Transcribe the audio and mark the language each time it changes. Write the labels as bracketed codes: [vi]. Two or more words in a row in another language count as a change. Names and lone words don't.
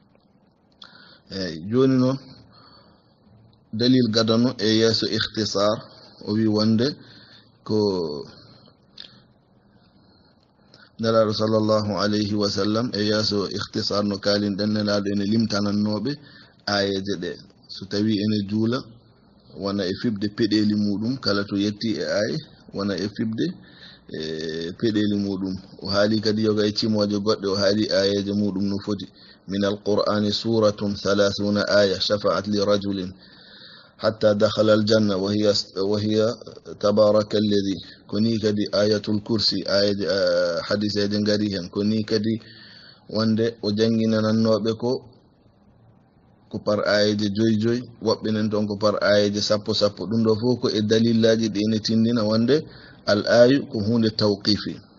[ff] Joni noon dalil gadano e yeeso ikhtisar, o wi wonde ko nelaɗo [ar] صلى الله عليه وسلم [ff] e yeeso ikhtisar no kalin ɗen nelaɗo ene limtanannoɓe ayeje ɗe. So tawi ene juula wona e fibde peɗeli muɗum kala to yetti e aye, wona e fibde peɗeli muɗum. O haali kadi yoga e cimoje goɗɗe, o haali ayeje muɗum no foti: [ar] من القرآن سورة 30 آية شفعت لرجل حتى دخل الجنة وهي تبارك الذي. [ff] Koni kadi [ar] آية الكرسي, [ff] ayaje hadiseje ngari hen. Koni kadi wonde o janginanannoɓe ko par ayeje joyi, woɓɓe nen toon ko par ayeje 10. Ɗum ɗo fof ko e dalillaji ɗi ene tindina wonde al ayu ko hunde tawqifi.